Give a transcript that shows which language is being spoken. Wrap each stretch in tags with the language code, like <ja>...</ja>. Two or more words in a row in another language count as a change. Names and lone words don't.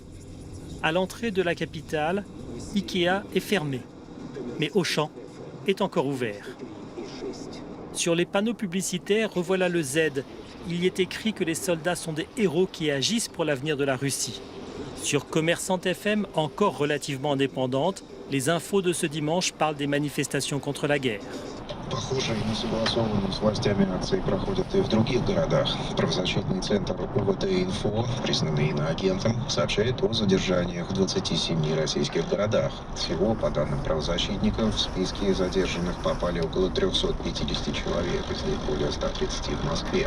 <fr>À l'entrée de la capitale, Ikea est fermé, mais Auchan est encore ouvert. Sur les panneaux publicitaires, revoilà le Z. Il y est écrit que les soldats sont des héros qui agissent pour l'avenir de la Russie. Sur Commerçante FM, encore relativement indépendante, les infos de ce dimanche parlent des manifestations contre la guerre.</fr> <ru>Похожие несогласованные с властями акции проходят и в других городах. Правозащитный центр УВТ-Инфо, признанный иноагентом, сообщает о задержаниях в 27 российских городах. Всего, по данным правозащитников, в списки задержанных попали около 350 человек, из них более 130 в Москве.</ru>